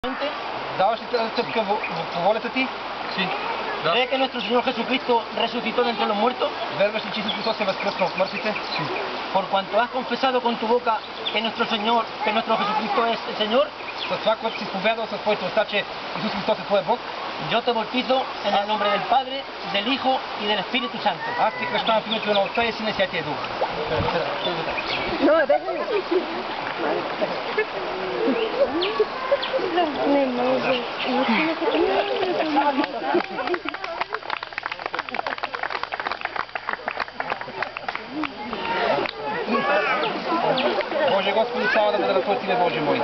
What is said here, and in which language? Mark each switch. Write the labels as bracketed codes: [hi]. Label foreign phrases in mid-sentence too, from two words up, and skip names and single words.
[bg] ¿Даваш ли тази стъпка по волята ти? [es] Sí. ¿Cree que nuestro Señor Jesucristo resucitó de entre los muertos? [bg] Вярваш ли, че Исус Христос се възкръсна от мъртвите? [es] Sí. Por cuanto has confesado con tu boca que nuestro Jesucristo es el Señor, [bg] С това, което си изповядал със твоите уста, че Исус Христос е твой Бог, [es] yo te bautizo en el nombre del Padre, del Hijo y del Espíritu Santo. [bg] аз те кръщавам в името на Отца и Сина и Святия Дух. [es] No, déjame. [bg] Боже Господи, слава да бъде на Твоето име, Боже мой.